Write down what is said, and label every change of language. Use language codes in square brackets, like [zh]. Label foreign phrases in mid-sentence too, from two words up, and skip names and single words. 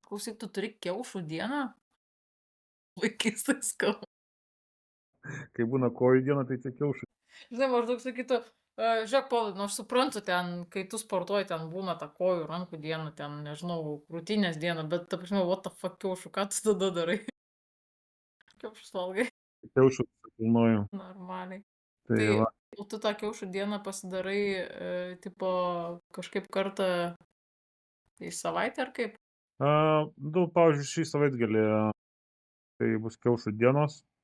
[lt] Klausyk, tu turi kiaušų dieną? Vaikystai skau. Kai būna kojų diena, tai čia kiaušai. Žinai, maždaug sakytų, žiūrėk, Paulai, nu aš suprantu ten, kai tu sportuoji, ten būna ta kojų, rankų diena, ten, nežinau, krūtinės diena, bet, ta prasme, [en] what the fuck [lt] kiaušų, ką tu tada darai? Kiaušus valgai? Kiaušų pilnoju. Normaliai. Tai Tai va. tu tą kiaušų dieną pasidarai, tipo, kažkaip kartą į savaitę ar kaip? Pavyzdžiui, šį savaitgalį tai bus kiaušų dienos.